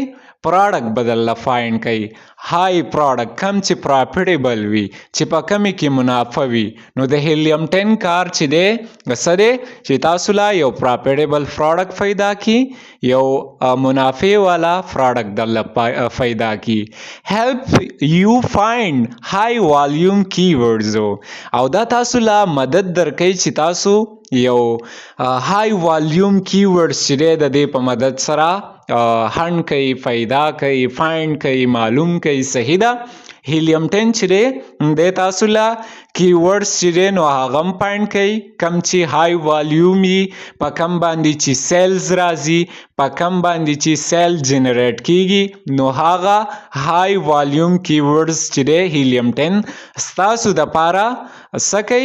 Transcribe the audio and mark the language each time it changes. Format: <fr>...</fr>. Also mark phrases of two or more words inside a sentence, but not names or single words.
<ps>پراډکټ به درله فایند کوي.</ps> <en>high product</en> <ps>کم چې پراپټیبل وي، چې په کمې کې منافع وي. نو د هیلیم 10 کار چې دی څه دی چې تاسو لا یو</ps> <en>profitable product</en> <ps>پیدا کړي، یو منافع والا پراډکټ درله پیدا کړي.</ps> <en>help you find high volume keywords.</en> <ps>او دا تاسو لا مدد درکوي چې تاسو یو</ps> <en>high volume keywords</en> <ps>چې دی د دې په مدد سره هند کوي، پیدا کوي، فایند کوي، معلوم کوي. صحیح ده؟ هیلیم 10 چې دی د تاسو لا کیورډز چې دی نو هغه هم فایند کوي، کم چې</ps> <en>high volume</en> <ps>وي، په کم باندې چې سیلز راځي، په کم باندې چې</ps> <en>sale generate</en> <ps>کیږي، نو هغه</ps> <en>high volume keywords</en> <ps>چې دی هیلیم 10 ستاسو دپاره څه کوي؟</ps>